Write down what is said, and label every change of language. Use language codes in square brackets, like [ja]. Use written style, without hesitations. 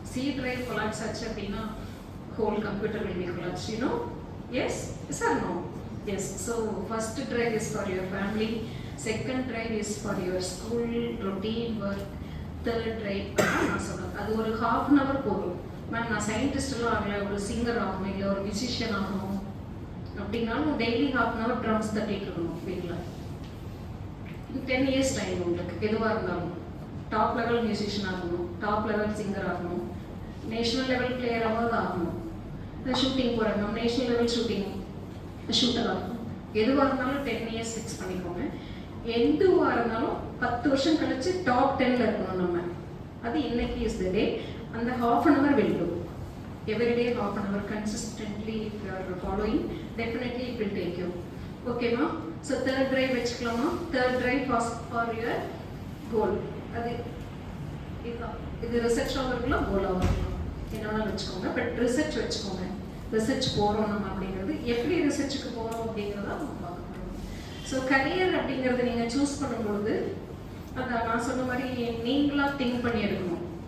[en] C drive collapse [ta] ஆச்சு அப்படின்னா [en] whole computer will be collapsed, you know? Yes? Yes or no? Yes. So first drive is for your family. Second drive is for your school routine work. [ta] Third drive நான் சொல்றேன், அது ஒரு 1/2 hour போதும். Ma'am நான் சயின்டிஸ்டெல்லாம் ஆகலை, ஒரு singer ஆகணும், இல்லை ஒரு மியூசிஷியன் ஆகணும் அப்படின்னாலும் டெய்லி 1/2 hour ட்ரம்ஸ் தட்டிட்டு இருக்கணும் வீட்டில். 10 years டைம் உங்களுக்கு எதுவாக இருந்தாலும். டாப் லெவல் மியூசிஷியன் ஆகணும், டாப் லெவல் சிங்கர் ஆகணும், நேஷனல் லெவல் பிளேயராக ஆகணும், ஷூட்டிங் போகிறோம், நேஷனல் லெவல் ஷூட்டர் ஆகணும். எதுவாக இருந்தாலும் 10 years ஃபிக்ஸ் பண்ணிக்கோங்க. எதுவாக இருந்தாலும் 10 வருஷம் கழிச்சு டாப் 10ல இருக்கணும் நம்ம. அது இன்னைக்கு இஸ் த டே. அந்த [en] 1/2 hour will do. Every day 1/2 hour consistently if you are following, definitely it will take you. Okay ma? So third drive [ta] வச்சுக்கலாமா? [en] Third drive for your goal. [ta] அது இது ரிசர்ச்சாகவும் இருக்கலாம், கோலாகவும் இருக்கலாம், என்னன்னா வச்சுக்கோங்க. பட் ரிசர்ச் வச்சுக்கோங்க. ரிசர்ச் போகிறோம் நம்ம அப்படிங்கிறது, எப்படி ரிசர்ச்சுக்கு போகிறோம் அப்படிங்கிறத நம்ம பார்க்க போகிறோம். ஸோ கரியர் அப்படிங்கிறது நீங்கள் சூஸ் பண்ணும்பொழுது அதான் நான் சொன்ன மாதிரி நீங்களாக திங்க் பண்ணி எடுக்கணும்.